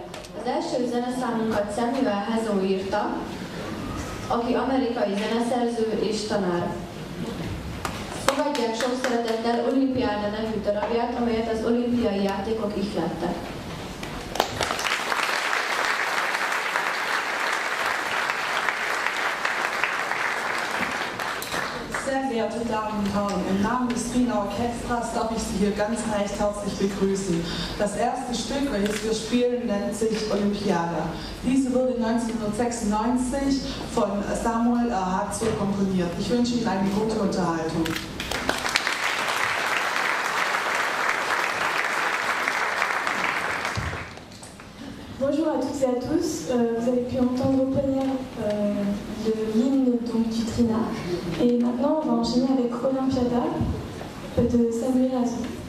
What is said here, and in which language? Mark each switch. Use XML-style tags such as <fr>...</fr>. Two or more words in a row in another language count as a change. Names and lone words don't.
<hu>Az első zeneszámunkat Samuel Hezo írta, aki amerikai zeneszerző és tanár. Fogadják sok szeretettel Olimpiáda nevű darabját, amelyet az olimpiai játékok ihlettek.</hu> <de>Sehr geehrte Damen und Herren, im Namen des Wiener Orchesters darf ich Sie hier ganz recht herzlich begrüßen. Das erste Stück, welches wir spielen, nennt sich Olympiada. Diese wurde 1996 von Samuel Erhardt komponiert. Ich wünsche Ihnen eine gute Unterhaltung.</de> <fr>Bonjour à toutes et à tous. Vous avez pu entendre au première de l'hymne du Trina. Et maintenant, on va enchaîner avec Olympiada de Samuel Azou.</fr>